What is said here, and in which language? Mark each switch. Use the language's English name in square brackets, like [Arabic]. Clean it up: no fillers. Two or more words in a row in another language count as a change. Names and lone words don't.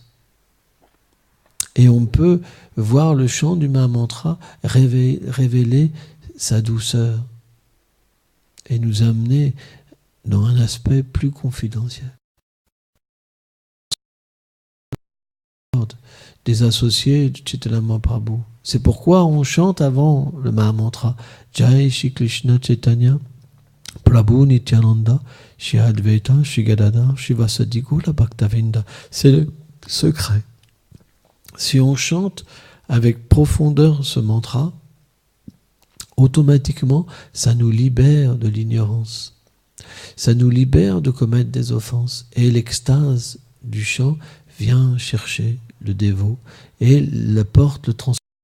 [French] Et on peut voir le chant du Mahamantra révéler sa douceur et nous amener dans un aspect plus confidentiel. Des associés de Chaitanya Mahaprabhu. C'est pourquoi on chante avant le Mahamantra [Sanskrit] जय श्री कृष्ण चैतन्य प्रभु नित्यानन्द श्री अद्वैत श्री गदाधर श्री वासादि गौर भक्तविन्द. [French] C'est le secret. Si on chante avec profondeur ce mantra, automatiquement, ça nous libère de l'ignorance. Ça nous libère de commettre des offenses. Et l'extase du chant vient chercher le dévot et la porte le transforme.